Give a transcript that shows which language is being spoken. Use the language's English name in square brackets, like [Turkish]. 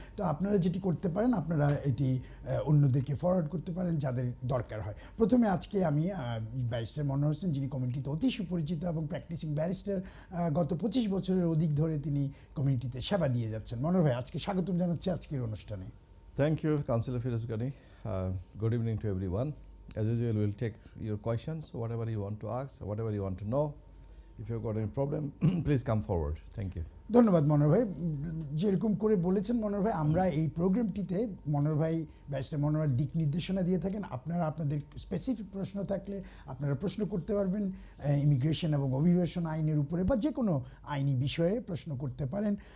[Bangla] তো আপনারা যেটি করতে পারেন, আপনারা এটি অন্যদেরকে ফরওয়ার্ড করতে পারেন যাদের দরকার হয়। প্রথমে আজকে আমি ব্যারিস্টার মনোহর হোসেন, যিনি কমিউনিটিতে অতি সুপরিচিত এবং প্র্যাকটিসিং ব্যারিস্টার, গত 25 বছরের অধিক ধরে তিনি কমিউনিটিতে সেবা দিয়ে যাচ্ছেন। মনোহর ভাই, আজকে স্বাগতম জানাচ্ছি আজকের অনুষ্ঠানে। [English] Thank you, Councillor Firoz Ghani. Good evening to everyone. As usual, we'll take your questions, whatever you want to ask, whatever you want to know. If you've got any problem, please come forward. Thank you. [Bangla] ধন্যবাদ মনোহর ভাই। যেরকম করে বলেছেন মনোহর ভাই, আমরা এই প্রোগ্রামটিতে মনোহর ভাই barrister মনোহর দিক নির্দেশনা দিয়ে থাকেন। আপনারা আপনাদের স্পেসিফিক প্রশ্ন থাকলে আপনারা প্রশ্ন করতে পারবেন ইমিগ্রেশন এবং অভিবাসন আইনের উপরে বা যে কোনো আইনি বিষয়ে প্রশ্ন করতে পারেন।